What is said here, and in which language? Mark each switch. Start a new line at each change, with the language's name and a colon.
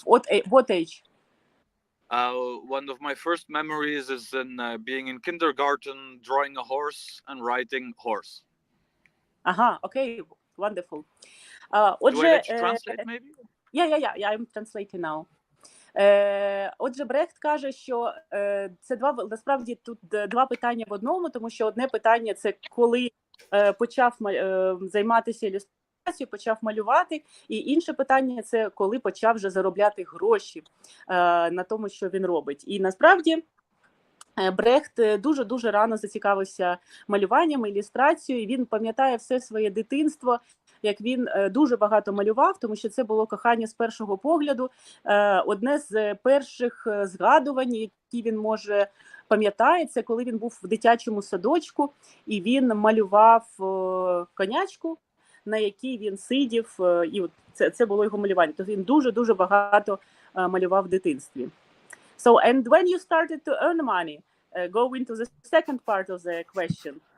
English: What age? One of my first memories is in being in kindergarten, drawing a horse and writing horse. Okay, wonderful. Do I let you translate, maybe? Yeah, I'm translating now.
Ukrainian: Отже, Брехт каже, що це насправді тут два питання в одному, тому що одне питання – це коли почав займатися ілюстрацією, почав малювати, і інше питання – це коли почав вже заробляти гроші на тому, що він робить. І насправді Брехт дуже-дуже рано зацікавився малюванням, ілюстрацією, він пам'ятає все своє дитинство, як він дуже багато малював, тому що це було кохання з першого погляду. Одне з перших згадувань, які він може пам'ятає, це коли він був в дитячому садочку, і він малював конячку, на якій він сидів, і це було його малювання. Тобто він дуже-дуже багато малював в дитинстві.
English: So, and when you started to earn money, go into the second part of the question.